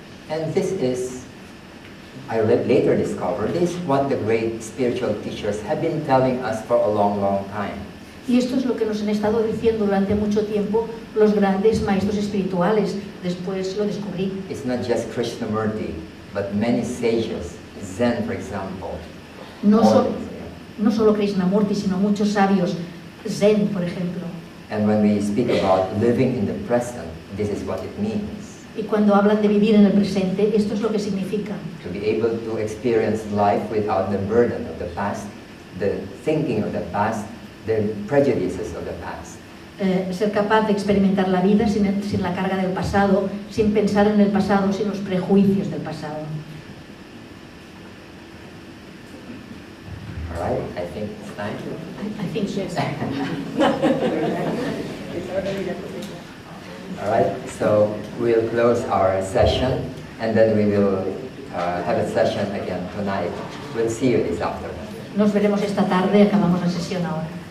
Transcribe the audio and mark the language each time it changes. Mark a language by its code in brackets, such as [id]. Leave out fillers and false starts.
[en] And this is, I later discovered, this is what the great spiritual teachers have been telling us for a long, long time. [es] Y esto es lo que nos han estado diciendo durante mucho tiempo los grandes maestros espirituales. Después lo descubrí. [en] It's not just Krishnamurti, but many sages, Zen, for example. [es] No solo Krishnamurti, sino muchos sabios, Zen, por ejemplo. [en] And when we speak about living in the present, this is what it means. [es] Y cuando hablan de vivir en el presente, esto es lo que significa. [en] To be able to experience life without the burden of the past, the thinking of the past, the prejudices of the past. [es] Ser capaz de experimentar la vida sin la carga del pasado, sin pensar en el pasado, sin los prejuicios del pasado. [en] All right, I think it's time. I think yes. All right, so we'll close our session and then we will have a session again tonight. We'll see you this afternoon. [es] Nos veremos esta tarde, acabamos la sesión ahora.